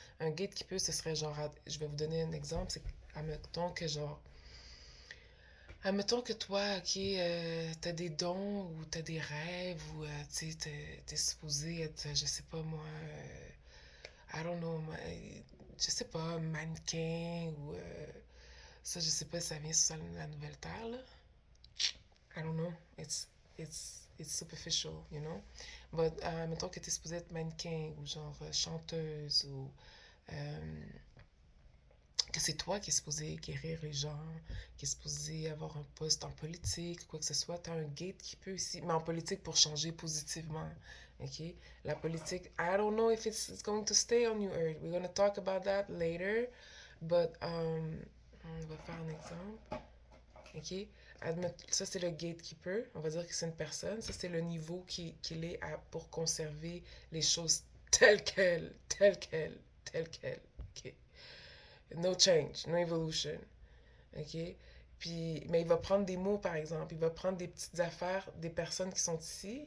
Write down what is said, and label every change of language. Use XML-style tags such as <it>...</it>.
<fr>Un gatekeeper, ce serait genre, je vais vous donner un exemple, c'est admettons que toi, ok, t'as des dons ou t'as des rêves ou tu sais, t'es supposé être, je sais pas moi,</fr> <en>I don't know,</en> <fr>je sais pas, mannequin ou ça, je sais pas si ça vient sur la nouvelle terre, là.</fr> <en>I don't know. It's superficial, you know.</en> <fr>But, mettons que t'es supposé être mannequin ou genre chanteuse ou euh, que c'est toi qui es supposé guérir les gens, qui est supposé avoir un poste en politique, quoi que ce soit, t'as un gate qui peut aussi, mais en politique pour changer positivement, ok?</fr> <en>La politique, I don't know if it's going to stay on New Earth. We're going to talk about that later, but</en> <fr>on va faire un exemple,</fr> <en>ok?</en> <fr>Ça c'est le gatekeeper, on va dire que c'est une personne, ça c'est le niveau qu'il est pour conserver les choses telles quelles, telles quelles, ok?</fr> <en>No change, no evolution.</en> <fr>OK? Puis, mais il va prendre des mots, par exemple. Il va prendre des petites affaires des personnes qui sont ici.</fr>